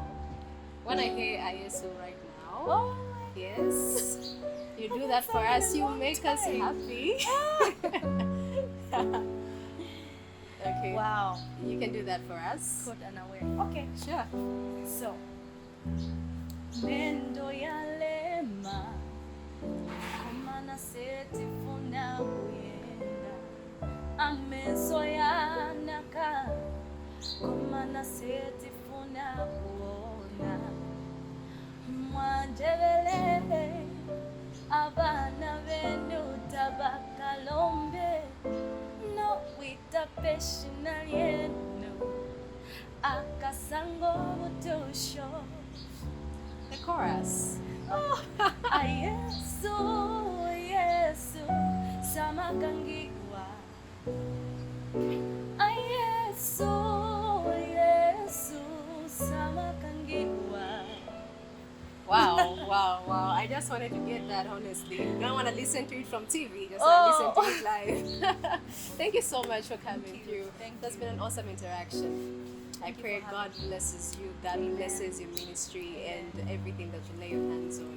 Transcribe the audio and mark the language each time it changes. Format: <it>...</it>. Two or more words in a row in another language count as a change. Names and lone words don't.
<en>When I hear ISO right now. Oh, yes. You do that for us. You make us happy. Okay. Wow. You can do that for us. Caught unaware. Okay. Sure. So,</en> <bem>mendo yalema komana setifuna kuyenda ameso yanaka komana setifuna kuona mwanjebelele abana benu tabakalombe no wita peshina yenu akasango butusho.</bem> <en>The chorus.</en> <bem>Oh, Yesu, Yesu, samakangiwa. Yesu, Yesu, samakangiwa.</bem> <en>Wow, wow, wow. I just wanted to get that, honestly. You don't want to listen to it from TV, just want to listen to it live. Thank you so much for coming through. That's been an awesome interaction. I pray God blesses you, God blesses your ministry and everything that you lay your hands on.</en>